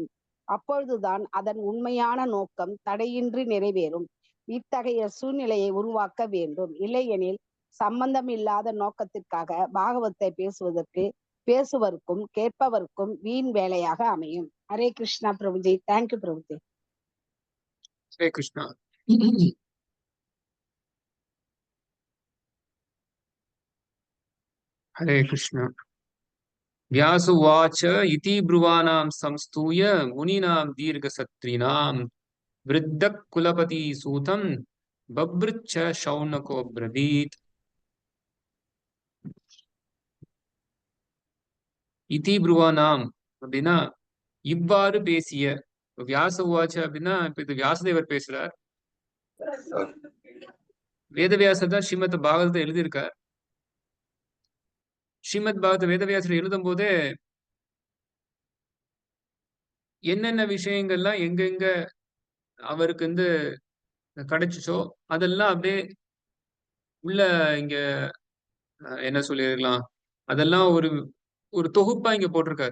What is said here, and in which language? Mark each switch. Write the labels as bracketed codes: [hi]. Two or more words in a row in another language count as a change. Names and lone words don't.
[ta] அப்பொழுதுதான் அதன் உண்மையான நோக்கம் தடையின்றி நிறைவேறும். இத்தகைய சூழ்நிலையை உருவாக்க வேண்டும். இல்லையெனில் சம்பந்தம் இல்லாத நோக்கத்திற்காக பாகவத்தை பேசுவதற்கும் கேட்பவருக்கும் வீண் வேலையாக அமையும். ஹரே கிருஷ்ணா பிரபுஜி. தேங்க்யூ பிரபுஜி. ஹரே கிருஷ்ணா. [sa] हरे कृष्ण. व्यासुवाच इति ब्रुवाणां संस्तूय मुनीनां दीर्घसत्रिणां वृद्धकुलपतिसूतं बभृच्छ शौनको ब्रवीत्. इति ब्रुवाणां [ta] அப்படின்னா இவ்வாறு பேசிய. [sa] व्यास उवाच [ta] அப்படின்னா இப்ப இது வியாசதேவர் பேசுறார். வேதவியாசர் தான் ஸ்ரீமத் பாகவதத்தை எழுதியிருக்கார். ஸ்ரீமத் பாகவத வேதவியாசர் எழுதும் போதே என்னென்ன விஷயங்கள்லாம் எங்கெங்க அவருக்கு கிடைச்சிச்சோ அதெல்லாம் அப்படியே உள்ள இங்க என்ன சொல்லியிருக்கலாம், அதெல்லாம் ஒரு ஒரு தொகுப்பா இங்க போட்டிருக்காரு.